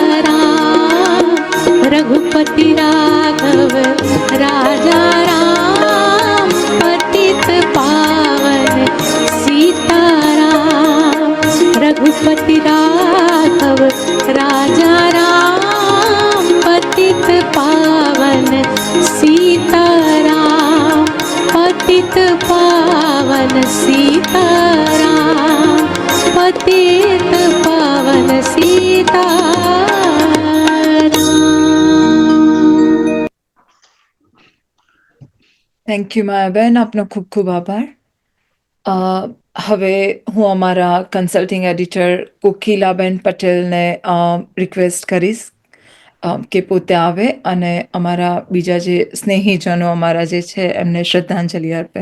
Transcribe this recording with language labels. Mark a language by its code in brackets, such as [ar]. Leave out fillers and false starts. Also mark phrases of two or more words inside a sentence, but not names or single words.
[hi] रघुपति राघव राजा राम पतित पावन सीता राम रघुपति राघव राजा राम पतित पावन सीता राम पतित पावन सीता राम पतित पावन सीता [en] thank you [gu] માયાબેન, આપનો ખૂબ ખૂબ આભાર. હવે હું અમારા [en] consulting editor [gu] કોકિલાબેન પટેલને રિક્વેસ્ટ કરીશ કે પોતે આવે અને અમારા બીજા જે સ્નેહીજનો અમારા જે છે એમને શ્રદ્ધાંજલિ અર્પે.